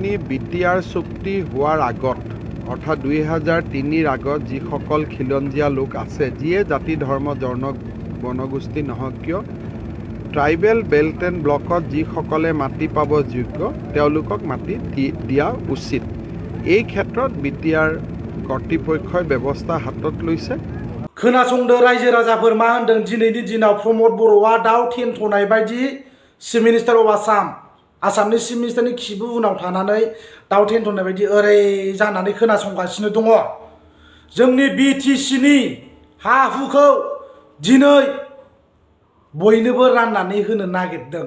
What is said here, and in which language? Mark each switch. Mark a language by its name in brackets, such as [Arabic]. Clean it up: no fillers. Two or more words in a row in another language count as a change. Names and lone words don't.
[Assamese] আপুনি বিটিআৰ চুক্তি হোৱাৰ আগত অৰ্থাৎ 2003 আগত যিসকল খিলঞ্জীয়া লোক আছে, যিয়ে জাতি ধৰ্ম জনগোষ্ঠী নহওক কিয়, [English] tribal belt and blockত [Assamese] যিসকলে মাটি পাব যোগ্য তেওঁলোকক মাটি দিয়া উচিত। এই ক্ষেত্ৰত বিটিআৰ কৰ্তৃপক্ষই ব্যৱস্থা হাতত লৈছে। [Bodo] खोनासंदो रायजो राजाफोर मा होनदों दिनैनि दिनाव प्रमद बर'आ दाउ थेन्थ'नाय बायदि [English] chief minister of Assamनि chief ministerनि [Bodo] खिबु उनाव थानानै दाउ थेन्थ'नाय बायदि ओरै जानानै खोनासंगासिनो दङ। जोंनि बिटिसिनि हा हुखौ दिनै बयनोबो राननानै होनो नागिरदों।